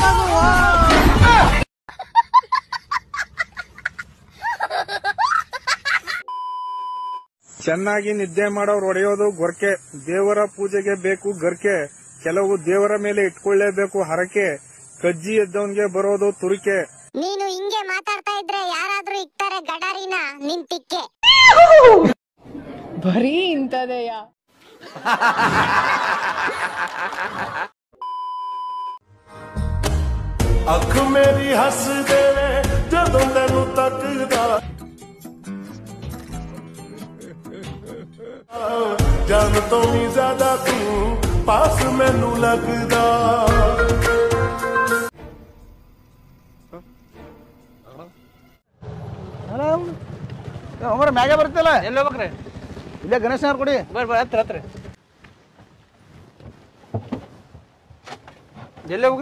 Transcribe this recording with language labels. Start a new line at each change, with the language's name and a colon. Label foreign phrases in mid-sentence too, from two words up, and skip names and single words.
Kannada: ಚೆನ್ನಾಗಿ ನಿದ್ದೆ ಮಾಡೋರು ಹೊಡೆಯೋದು ಗೊರ್ಕೆ. ದೇವರ ಪೂಜೆಗೆ ಬೇಕು ಗರ್ಕೆ. ಕೆಲವು ದೇವರ ಮೇಲೆ ಇಟ್ಕೊಳ್ಳೇಬೇಕು ಹರಕೆ. ಕಜ್ಜಿ ಎದ್ದವನ್ಗೆ ಬರೋದು ತುರಿಕೆ. ನೀನು ಹಿಂಗೆ ಮಾತಾಡ್ತಾ ಇದ್ರೆ ಯಾರಾದ್ರೂ ಇಕ್ತಾರೆ ಗಡಾರಿನ ನಿನ್ ತಿಕ್ಕೆ. ಬರೀ ಇಂತದೆಯಾ?
Punjabi: ਅੱਖ ਮੇਰੀ ਹੱਸ ਦੇਵੇ ਜਦੋਂ ਤੈਨੂੰ ਤੱਕਦਾ, ਜਾਨ ਤੋਂ ਵੀ ਜ਼ਿਆਦਾ ਤੂੰ ਪਾਸ ਮੈਨੂੰ ਲੱਗਦਾ.
Kannada: ಮ್ಯಾಗೆ ಬರ್ತಿಲ್ಲ, ಎಲ್ಲ ಹೋಗ್ಬೇಕ್ರಿ? ಇಲ್ಲೇ ಗಣೇಶ್ ನಗರ್ ಕೊಡಿ. ಹತ್ರ ಎಲ್ಲಿ ಹೋಗ್ರಿ?